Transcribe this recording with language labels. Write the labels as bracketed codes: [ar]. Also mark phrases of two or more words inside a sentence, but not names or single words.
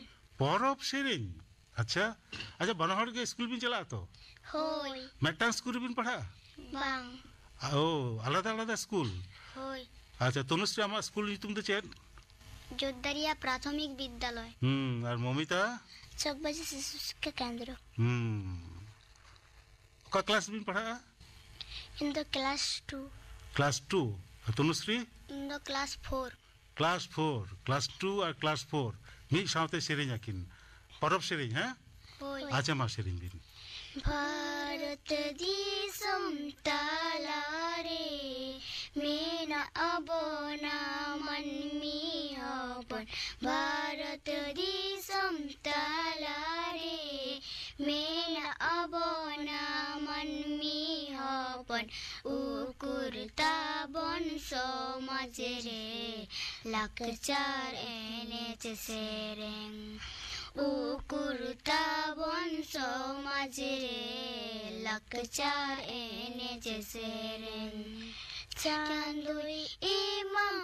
[sat] परब सेरिन अच्छा अच्छा बाना हर के स्कूल बिन चला तो होय मिटांग स्कूल बिन पढ़ा बांग ओ आलादा आलादा स्कूल होय अच्छा तनुश्री आमा स्कूल नितुम तो चेद जोधरिया प्राथमिक विद्यालय और मोमिता चौबजी शिशु शिक्षा केंद्र का क्लास बिन पढ़ा [en] in the class 2 [sat] क्लास 2 तनुश्री [en] in the class 4 [sat] क्लास 2 और क्लास 4 मी सावते सेरेन आकिन परब सेरेन है होय अच्छा मा सेरेन बिन भारत दिसम तालारे मेना अबोना मन मियापन भारत दिसम तालारे मेना अबोना मन मियापन उकुरता बन समाज रे लाकचार एने चेरें उकुरता बन समाज रे लाकचार एने चेरें चांदुई इमाम